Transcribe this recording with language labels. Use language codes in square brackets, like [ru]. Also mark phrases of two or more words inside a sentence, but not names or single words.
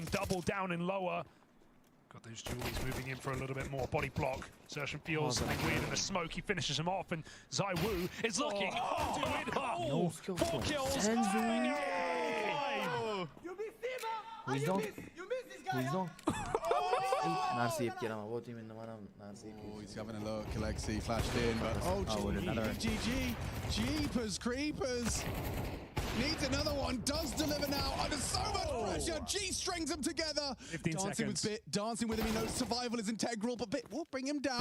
[en] Double down and lower. Got those Julies moving in for a little bit more. Body block. Sertian feels something weird in the smoke. He finishes him off, and Zaiwu is looking to it. Oh, 4 kills. Wisdom. [uz] Narsa yeb kelaman. Bot endi mana narsa yeb. [en] Oh, he's having a look. Alexi flashed in, but GG. Jeepers creepers. Needs another one. Does deliver now under so much pressure. G strings them together. 15 dancing seconds. with Bit. Dancing with him. He knows survival is integral, but Bit will bring him down.